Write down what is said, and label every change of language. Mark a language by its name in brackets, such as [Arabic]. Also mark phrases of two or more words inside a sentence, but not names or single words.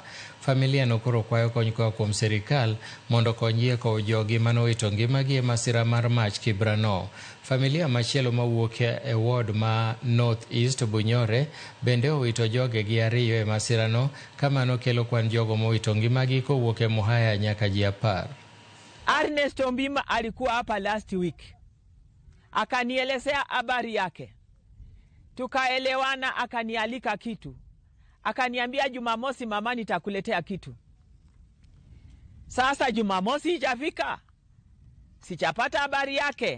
[Luo (Kenya and Tanzania)] Familia no koro kwayo kony koa kuom sirikal mondo konyie kowo jogi manowito ngimagi e masira mar mach Kibra no. Familia machielo mawuok e ward ma North East Bunyore bende owito jogegi ariyo e masira no, kama nokelo kwan jogo mowito ngimagi kowuok e Muhaya nyaka ji 10. [Swahili] Ernest Ombima alikuwa hapa [English] last week. [Swahili] Akanielezea habari yake. Tukaelewana, akanialika kitu. Akaniambia Jumamosi mama nitakuletea kitu. Sasa Jumamosi ijafika. Sichapata habari yake.